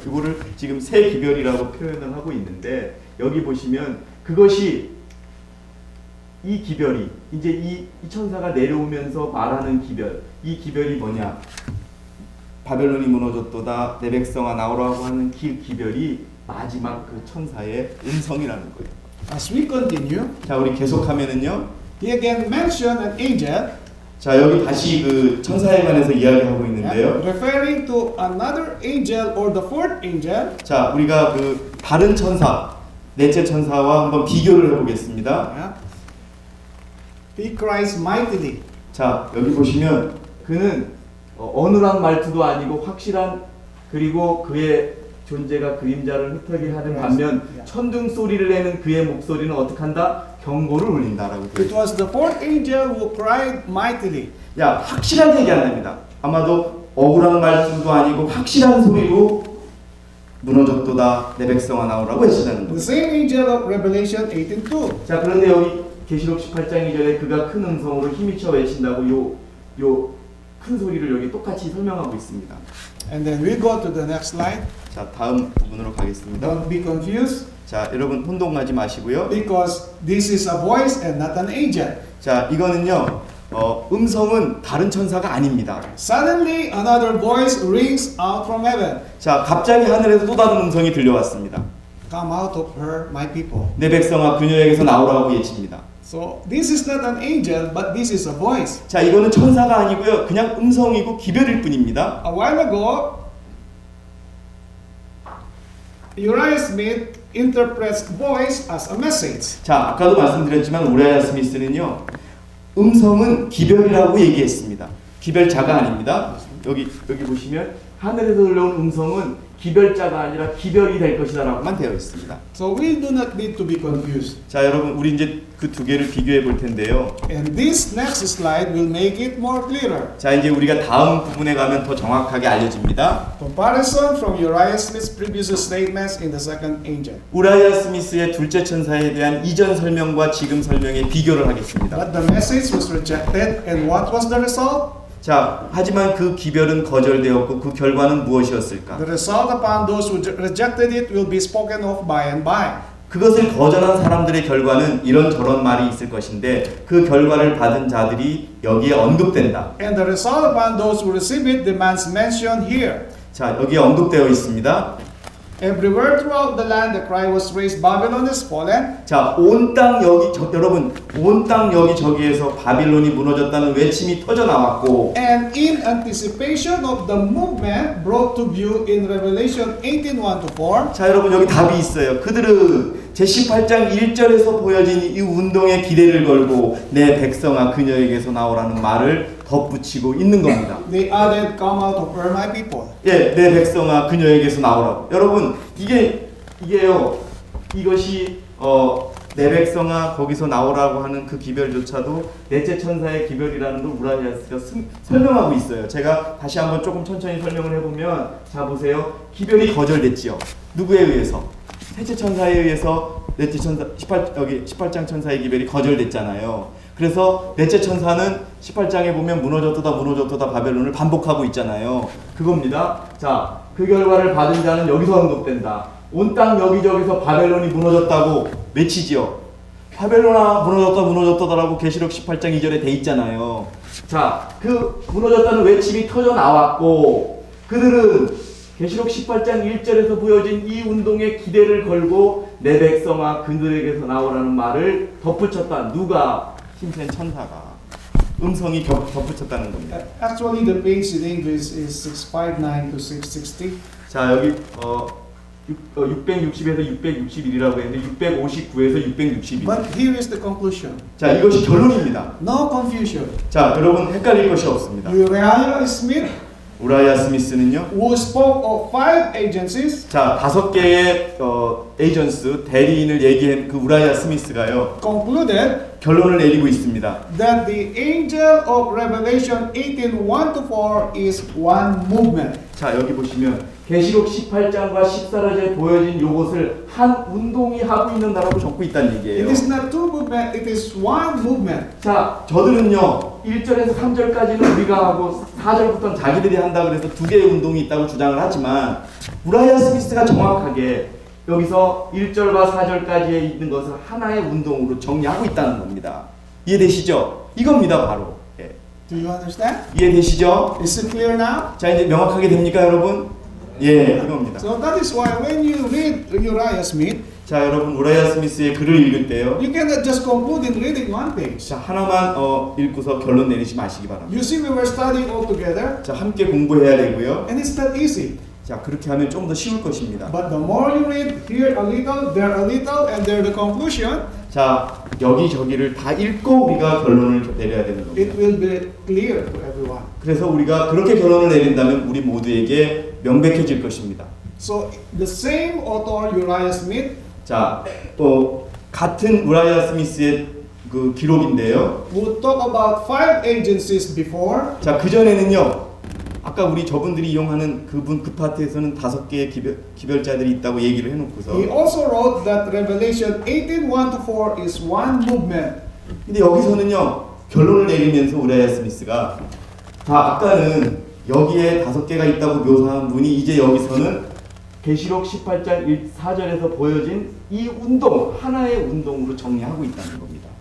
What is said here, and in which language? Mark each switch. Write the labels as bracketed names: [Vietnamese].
[Korean] 이거를 지금 세 기별이라고 표현을 하고 있는데 여기 보시면 그것이 이 기별이 이제 이 천사가 내려오면서 말하는 기별, 이 기별이 뭐냐? 바벨론이 무너졌도다 내 백성아 나오라고 하는 기별이 마지막 그 천사의 음성이라는 거예요. [English] As we continue, [Korean] 자, 우리 계속하면은요. [English] he again mentioned an angel. [Korean] 자, 여기 다시 그 천사에 관해서 이야기하고 있는데요. [English] Referring to another angel or the fourth angel. [Korean] 자, 우리가 그 다른 천사, 넷째 천사와 한번 비교를 해보겠습니다. [English] Yeah. He cries mightily. [Korean] 자, 여기 보시면 그는 어눌한 말투도 아니고 확실한 그리고 그의 존재가 그림자를 흩어지게 하는 반면 천둥 소리를 내는 그의 목소리는 어떻게 한다? 경고를 울린다라고. [English] It was the fourth angel who cried mightily. [Korean] 야, 확실한 얘기 안 됩니다. 아마도 억울한 말투도 아니고 확실한 소리로 무너졌도다 내 백성아 나오라고 외치다는 거예요. [English] same angel of Revelation 18:2. [Korean] 자, 그런데 여기 계시록 18장 2절에 그가 큰 음성으로 힘이쳐 외친다고 요 큰 소리를 여기 똑같이 설명하고 있습니다. [English] And then we go to the next slide. [Korean] 자, 다음 부분으로 가겠습니다. [English] Don't be confused [Korean] 자, 여러분 혼동하지 마시고요. [English] because this is a voice and not an angel. [Korean] 자, 이거는요. 음성은 다른 천사가 아닙니다. [English] Suddenly another voice rings out from heaven. [Korean] 자, 갑자기 하늘에서 또 다른 음성이 들려왔습니다. [English] Come out of her, my people. [Korean] 내 백성아 그녀에게서 나오라고 예칩니다. [English] So this is not an angel, but this is a voice. [Korean] 자, 이거는 천사가 아니고요. 그냥 음성이고 기별일 뿐입니다. [English] A while ago, Uriah Smith interprets voice as a message. [Korean] 자, 아까도 말씀드렸지만 우라야 스미스는요. 음성은 기별이라고 얘기했습니다. 기별자가 아닙니다. 여기 보시면 하늘에서 들려온 음성은 기별자가 아니라 기별이 될 것이다라고만 되어 있습니다. [English] So we do not need to be confused. [Korean] 자, 여러분 우리 이제 그 두 개를 비교해 볼 텐데요. [English] And this next slide will make it more clearer. [Korean] 자, 이제 우리가 다음 부분에 가면 더 정확하게 알려집니다. [English] Comparison from Uriah Smith's previous statements in the second angel. [Korean] 우라야 스미스의 둘째 천사에 대한 이전 설명과 지금 설명의 비교를 하겠습니다. [English] But the message was rejected, and what was the result? [Korean] 자, 하지만 그 기별은 거절되었고 그 결과는 무엇이었을까? [English] The result upon those who rejected it will be spoken of by and by. [Korean] 그것을 거절한 사람들의 결과는 이런저런 말이 있을 것인데 그 결과를 받은 자들이 여기에 언급된다. [English] And the result upon those who receive it demands mention here. [Korean] 자, 여기에 언급되어 있습니다. [English] Everywhere throughout the land the cry was raised, Babylon is fallen. [Korean] 자, 온 땅 여러분, 온 땅 여기저기에서 바빌론이 무너졌다는 외침이 터져 나왔고, [English] And in anticipation of the movement brought to view in Revelation 18:1-4, [Korean] 자, 여러분 여기 답이 있어요. 그들은 제18장 1절에서 보여진 이 운동에 기대를 걸고 내 백성아 그녀에게서 나오라는 말을 덧붙이고 있는 겁니다. [English] they added, Come out of her, my people. [Korean] 예, 내 백성아 그녀에게서 나오라고. 여러분 이게요. 이것이 내 백성아 거기서 나오라고 하는 그 기별조차도 넷째 천사의 기별이라는 걸 우라야스가 설명하고 있어요. 제가 다시 한번 조금 천천히 설명을 해보면 자 보세요. 기별이 거절됐지요. 누구에 의해서? 셋째 천사에 의해서 넷째 천사 18장 천사의 기별이 거절됐잖아요. 그래서 넷째 천사는 18장에 보면 무너졌도다 바벨론을 반복하고 있잖아요. 그겁니다. 자, 그 결과를 받은 자는 여기서 언급된다. 온 땅 여기저기서 바벨론이 무너졌다고 외치지요. 바벨론아 무너졌다라고 계시록 18장 2절에 돼 있잖아요. 자, 그 무너졌다는 외침이 터져 나왔고 그들은 계시록 18장 1절에서 보여진 이 운동에 기대를 걸고 내 백성아 그들에게서 나오라는 말을 덧붙였다. 누가? 힘센 천사가 음성이 덧붙였다는 겁니다. [English] Actually, the page in English is 659 to 660. [Korean] 자, 여기 660에서 661이라고 했는데 659에서 661. [English] But here is the conclusion. [Korean] 자, 이것이 결론입니다. [English] No confusion. [Korean] 자, 여러분 헷갈릴 것이 없습니다. [English] Uriah Smith, [Korean] 우라이아 스미스는요. [English] who spoke of 5 agencies, [Korean] 자, 5개의 에이전스 대리인을 얘기한 그 우라이아 스미스가요. [English] concluded [Korean] 결론을 내리고 있습니다. [English] that the angel of Revelation 18:1-4 is one movement. [Korean] 자, 여기 보시면 계시록 18장과 14절에 보여진 요것을 한 운동이 하고 있는다라고 적고 있다는 [English] It [Korean] 얘기예요. [English] is not two movement, it is one movement. [Korean] 자, 저들은요 1절에서 3절까지는 우리가 하고 4절부터는 자기들이 한다 그래서 두 개의 운동이 있다고 주장을 하지만 우라이아 스미스가 정확하게 여기서 1절과 4절까지에 있는 것을 하나의 운동으로 정리하고 있다는 겁니다. 이해되시죠? 이겁니다 바로. 예. [English] Do you understand? [Korean] 이해되시죠? [English] Is it clear now? [Korean] 자, 이제 명확하게 됩니까 여러분? 예, 이겁니다. [English] So that is why when you read Uriah Smith, [Korean] 자, 여러분 우라이아 스미스의 글을 읽을 때요. [English] you cannot just conclude in reading one page. [Korean] 자, 하나만 읽고서 결론 내리지 마시기 바랍니다. [English] You see, we were studying all together, [Korean] 자, 함께 공부해야 되고요. [English] and it's not easy. [Korean] 자, 그렇게 하면 좀 더 쉬울 것입니다. [English] But the more you read, here a little, there a little, and there the conclusion, [Korean] 자, 여기저기를 다 읽고 우리가 결론을 내려야 되는 [English] it [Korean] 겁니다. [English] will be clear to everyone. [Korean] 그래서 우리가 그렇게 결론을 내린다면 우리 모두에게 명백해질 것입니다. [English] So the same author Uriah Smith [Korean] 자, 같은 우라이아 스미스의 그 기록인데요. [English] would talk about 5 agencies before, [Korean] 자, 그 전에는요. 아까 우리 저분들이 이용하는 그 파트에서는 5개의 기별자들이 있다고 얘기를 해놓고서 [English] he also wrote that Revelation 18:1-4 is one movement. [Korean] 근데 여기서는요 결론을 내리면서 우라이아 스미스가 아까는 여기에 5개가 있다고 묘사한 분이 이제 여기서는 계시록 18장 4절에서 보여진 이 운동 하나의 운동으로 정리하고 있다는 겁니다.